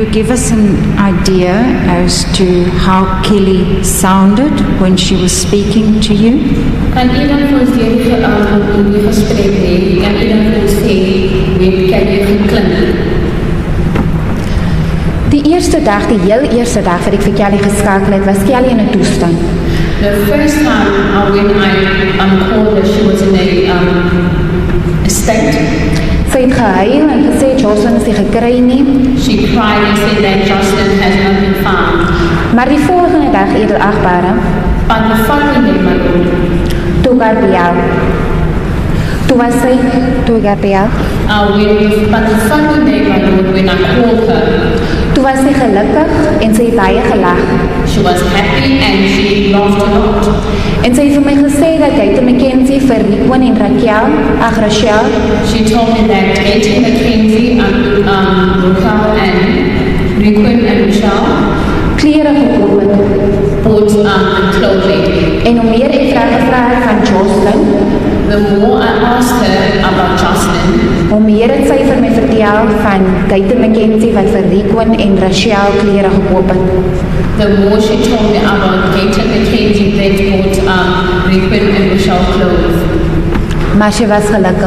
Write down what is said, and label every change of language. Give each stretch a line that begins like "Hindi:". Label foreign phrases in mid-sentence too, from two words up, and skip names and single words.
English: give us an idea as to how Kelly sounded when she was speaking to you?
Afrikaans: Kan iemand vir ons die gesprek hê? Kan iemand vir ons sê hoe Kelly geklink? Die eerste dag, die heel eerste dag wat ek vir Kelly geskakel het, was Kelly in 'n toestand.
English: The first time when I called her, she was in a state.
Afrikaans: Sy het gehuil en gesê Joshlin is nie gekry nie,
English: She cried and said that Joshlin has not been found.
Afrikaans: maar die volgende dag, edelagbare,
English: But the following day, my lord,
Afrikaans: toe ek haar bel. Toe ek haar bel,
English: but the following day, my lord, when I called her,
Afrikaans: toe was sy gelukkig en sy het baie gelag.
English: she was happy and she laughed a lot.
Afrikaans: En sy het vir my gesê dat Kate McKenzie vir Rhyn en Rachel,
English: She told me that Kate McKenzie, Raquel and Rhyn and Michelle
Afrikaans: klere gekoop het.
English: bought clothing.
Afrikaans: En hoe meer ek gevra het van Joshlin,
English: The more I asked her about Joshlin,
Afrikaans: hoe meer het sy vir my vertel van Kate McKenzie wat vir Rhyn en Rachel klere gekoop het.
English: the more she told me about Kate McKenzie that bought Rhyn and Michelle clothes.
Afrikaans: Maar sy was gelukkig.